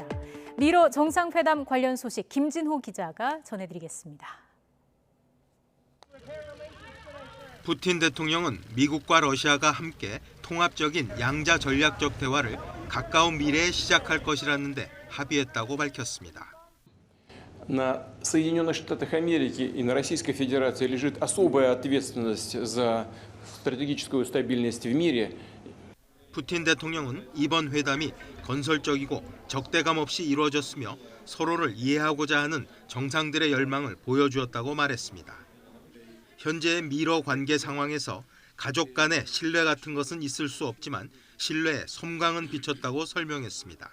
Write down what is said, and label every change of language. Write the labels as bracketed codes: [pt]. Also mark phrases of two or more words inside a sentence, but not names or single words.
[ko] 미러 정상회담 관련 소식 김진호 기자가 전해드리겠습니다. 푸틴 대통령은 미국과 러시아가 함께 통합적인 양자 전략적 대화를 가까운 미래에 시작할 것이라는데 합의했다고 밝혔습니다. [ru] На Соединенных Штатах Америки и на Российской Федерации лежит особая ответственность за стратегическую стабильность в мире. [ko] 푸틴 대통령은 이번 회담이 건설적이고 적대감 없이 이루어졌으며 서로를 이해하고자 하는 정상들의 열망을 보여주었다고 말했습니다. 현재의 미러 관계 상황에서 가족 간의 신뢰 같은 것은 있을 수 없지만 신뢰에 섬광은 비쳤다고 설명했습니다.